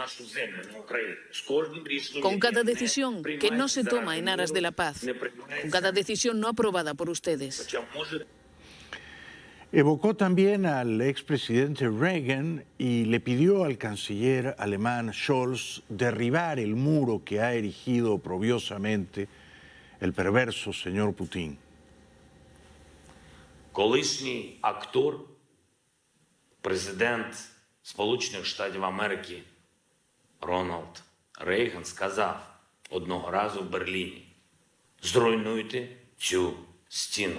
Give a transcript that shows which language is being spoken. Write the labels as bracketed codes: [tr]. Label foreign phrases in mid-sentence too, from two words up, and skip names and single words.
[es] Con cada decisión que no se toma en aras de la paz, con cada decisión no aprobada por ustedes. Evocó también al expresidente Reagan y le pidió al canciller alemán Scholz derribar el muro que ha erigido oprobiosamente el perverso señor Putin. [uk] Колишній актор, президент Сполучених Штатів Америки Рональд Рейган сказав одного разу в Берліні: «Зруйнуйте цю стіну».